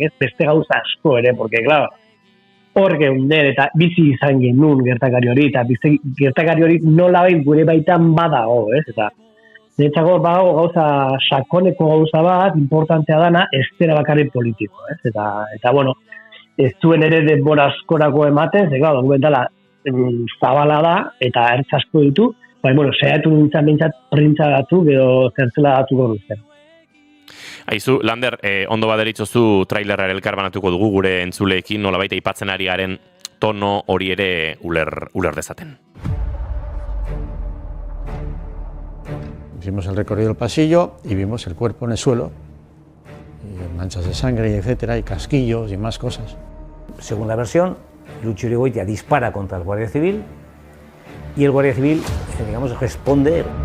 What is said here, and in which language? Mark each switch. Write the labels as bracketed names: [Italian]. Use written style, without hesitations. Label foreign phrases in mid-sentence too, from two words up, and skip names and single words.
[Basque] beste gauza asko ere, [Spanish] porque, claro, [Basque] hor geunden, eta bizi izan genuen gertakari hori, eta gertakari hori nola bain gure baitan badago, eta Netzako gauza sakoneko gauza bat, importantea dana, ez dela bakarrik politiko, Eta bueno, ez zuen ere denbora askorako ematen, dokumentala zabala da, eta ertz asko ditu, saiatu nintzen bintzat printza datu, edo zertzela datu goruzten. Aizu, Lander, ondo baderitzozu trailerra elkarbanatuko dugu gure entzuleekin, nola baita aipatzen ari garen tono hori ere uler dezaten. [Spanish] Hicimos el recorrido del pasillo y vimos el cuerpo en el suelo, y manchas de sangre, etcétera, y casquillos y más cosas. Según la versión, Lutxi Urigoitia dispara contra el Guardia Civil y el Guardia Civil, responde.